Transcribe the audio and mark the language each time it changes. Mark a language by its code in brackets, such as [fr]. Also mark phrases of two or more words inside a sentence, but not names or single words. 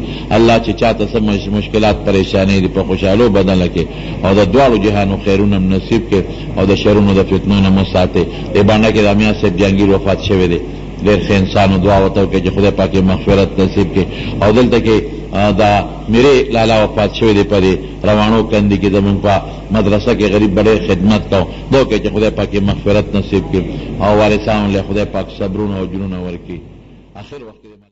[ps] الله چې چاته څه مشکلات پریشانې دي په خوشحالو بدله کړي، او د دواړو جهانو خیرونه نصیب کړي، او د شرونو د فتنو نه مو ساتي. دې باندې کې د امیا صاحب جهانګیر وفات شوی دی، ډېر ښه انسانو، دعا ورته وکړئ چې خدای پاک یې مغفرت نصیب کړي. او دلته کې دا [ur] میرے لالا [ps] وفات شوی دی، په روانو کندي کې زمونږ په مدرسه کې غریب بڑے خدمت کو، دعا وکړئ چې خدای پاک یې مغفرت نصیب کړي، او وارثانو له خدای پاک صبرونه او اجرونه ورکړي. آخر وخت